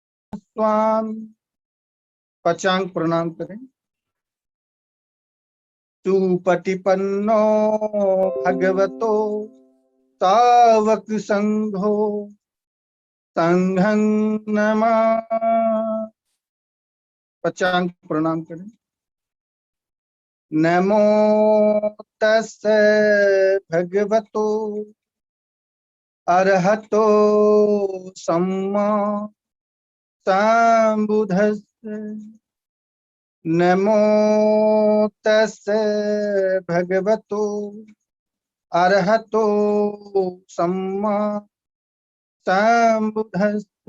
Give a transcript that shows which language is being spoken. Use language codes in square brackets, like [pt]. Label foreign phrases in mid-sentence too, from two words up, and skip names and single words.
[hi] स्वामी। पचांग प्रणाम करें। [pi] सुपटिपन्नो भगवतो तावक संघो संघं नमामि। [hi] पचांग प्रणाम करें। [pi] नमो तस्से भगवतो अरहतो सम्मा संबुद्धस्से। नमो तस्से भगवतो अरहतो सम्मा संबुद्धस्से।